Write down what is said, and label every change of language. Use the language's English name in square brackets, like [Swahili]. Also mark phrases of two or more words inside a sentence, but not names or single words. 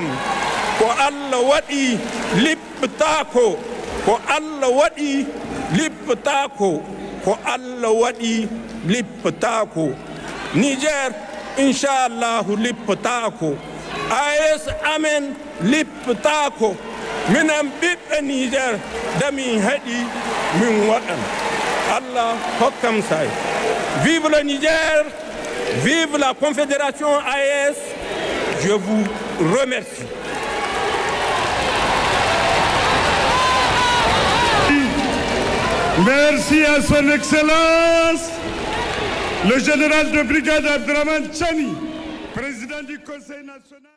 [Fula] Ko Allah waɗi lipptako, ko Allah waɗi lipptako, ko Allah waɗi lipptako. Niger inchallahu lipptako, AES amen lipptako. Minen ɓiɓɓe Niger dami heɗi min waɗan. Allah hokkam say. [French] Vive le Niger, vive la Confédération AES. Je vous remercie. Merci à son Excellence, le général de brigade Abdraman Chani, président du Conseil national.